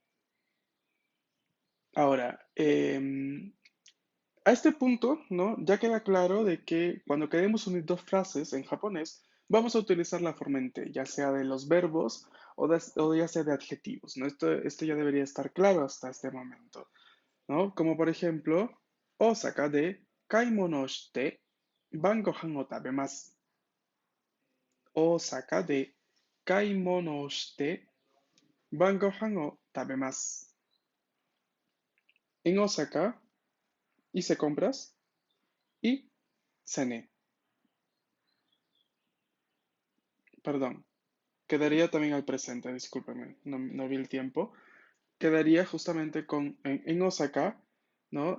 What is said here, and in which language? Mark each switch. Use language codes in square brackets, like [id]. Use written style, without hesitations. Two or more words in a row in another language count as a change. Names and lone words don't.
[es] Ahora, a este punto, ¿no? Ya queda claro de que cuando queremos unir dos frases en japonés, vamos a utilizar la forma en te, ya sea de los verbos o ya sea de adjetivos, ¿no? Esto ya debería estar claro hasta este momento, ¿no? Como por ejemplo, [ja] 大阪で買い物して晩ご飯を食べます. 大阪で買い物して晩ご飯を食べます. [es] En Osaka hice compras y cené. Perdón, quedaría también al presente, discúlpeme, no vi el tiempo. Quedaría justamente en Osaka, ¿no?